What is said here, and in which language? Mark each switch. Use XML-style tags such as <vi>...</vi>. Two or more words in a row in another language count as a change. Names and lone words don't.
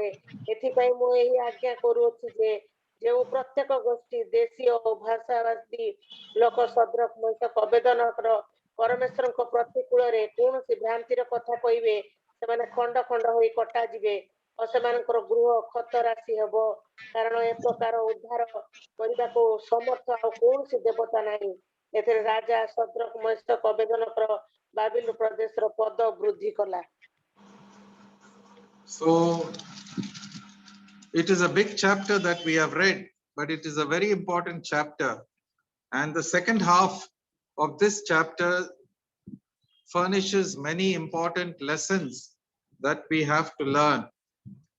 <or>ଏଥିପାଇଁ ମୁଁ ଏହି ଆଜ୍ଞା କରୁଅଛି ଯେ ଯେଉଁ ପ୍ରତ୍ୟେକ ଗୋଷ୍ଠୀ, ଦେଶୀୟ ଓ ଭାଷାଭାଷୀ ଲୋକ ସଦ୍ରକ ମୈସାକ ଅବେଦନକର ପରମେଶ୍ୱରଙ୍କ ପ୍ରତିକୂଳରେ କୌଣସି ଭ୍ରାନ୍ତିର କଥା କହିବେ, ସେମାନେ ଖଣ୍ଡ ଖଣ୍ଡ ହୋଇ କଟାଯିବେ ଓ ସେମାନଙ୍କର ଗୃହ କ୍ଷତରାଶି ହେବ, କାରଣ ଏ ପ୍ରକାର ଉଦ୍ଧାର କରିବାକୁ ସମର୍ଥ ଆଉ କୌଣସି ଦେବତା ନାହିଁ। ଏଥିରେ ରାଜା ସଦ୍ରକ ମୈସାକ ଅବେଦନକର ବାବିଲ ପ୍ରଦେଶର ପଦ ବୃଦ୍ଧି କଲା।</or> <en>So it is a big chapter that we have read, but it is a very important chapter. And the second half of this chapter furnishes many important lessons that we have to learn.</en>